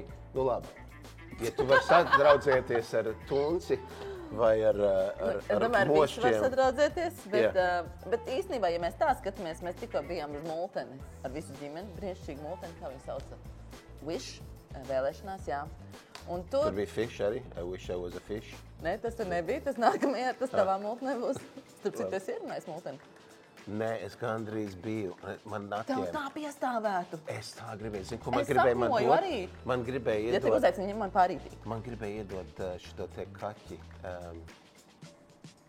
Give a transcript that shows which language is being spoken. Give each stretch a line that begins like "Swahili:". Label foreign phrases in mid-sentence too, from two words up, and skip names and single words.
Latvian: Nu labi, ja tu vari sadraudzēties ar Tunci, vai ar domāju, mošķiem. Var sadraudzēties, bet īstenībā, ja mēs tā skatāmies, mēs tikko bijām uz multeni ar visu ģimeni, brīnišķīgu multeni, kā viņi sauca, Wish, vēlēšanās, jā. Un tur bija fish arī,
English: I wish I was a fish.
Latvian: Nē, tas tur nebija, tas nākamajā, tas tavā multenē būs. Starp citu, es ierunājis multeni. Nē, es gandrīz biju. Man Tev tā piestāvētu. Es tā gribēju. Zinu, ko man gribēja man dot? Arī. Man gribēja iedot. Ja tev uzaicini, man pārītī. Man gribēja iedot šito te kaķi.